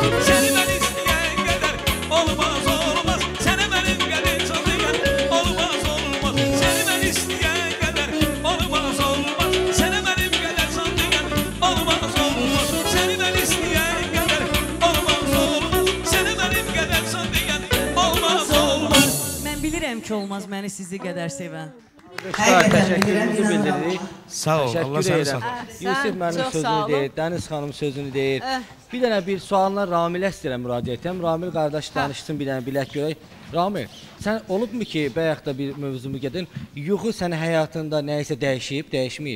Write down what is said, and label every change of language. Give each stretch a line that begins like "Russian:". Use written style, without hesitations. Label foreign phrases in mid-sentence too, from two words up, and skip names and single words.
Turkish: Seni ben isteyen kadar olmaz, olmaz. Seni benim kadar sanıyan olmaz, olmaz. Seni ben isteyen kadar olmaz, olmaz. Seni benim kadar sanıyan olmaz, olmaz. Seni ben isteyen kadar olmaz, olmaz. Seni benim kadar sanıyan olmaz, olmaz.
Azerbaijani: Mən bilirəm ki, olmaz məni sizi qədər sevən. Təşəkkürümüzü bildiririk. Sağ ol, Allah səni sağ ol. Yusuf mənim çox sağ sözünü olun. deyir, Dəniz xanım sözünü deyir. Bir dənə bir sualla Ramilə istəyirəm müraciət edirəm. Ramil qardaş danışsın bir dənə bilək görək. Ramil, sən olubmu ki, bayaq da bir mövzumu gedin, yuxu sənin həyatında nəyisə dəyişib, dəyişməyib?